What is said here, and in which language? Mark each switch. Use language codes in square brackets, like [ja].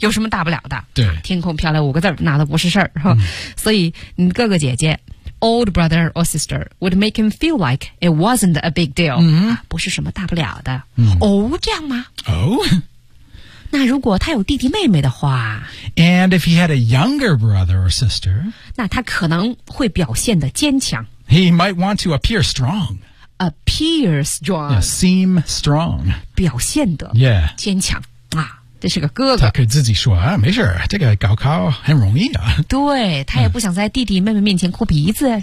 [zh] 有什么大不了的？对，天空飘来五个字，那都不是事儿、嗯。所以你哥哥姐姐 [en] ，old brother or sister would make him feel like it wasn't a big deal，、 [zh] 嗯、不是什么大不了的。嗯、哦，这样吗？哦。那如果他有弟弟妹妹的话 [en] And if he had a younger brother or sister [zh] 那他可能会表现得坚强 [en] He might want to appear strong Appear strong yeah, Seem strong [zh] 表现得 [en] Yeah [zh] 坚强啊，这是个哥哥他可以自己说啊，没事这个高考很容易啊对他也不想在弟弟妹妹面前哭鼻子、嗯、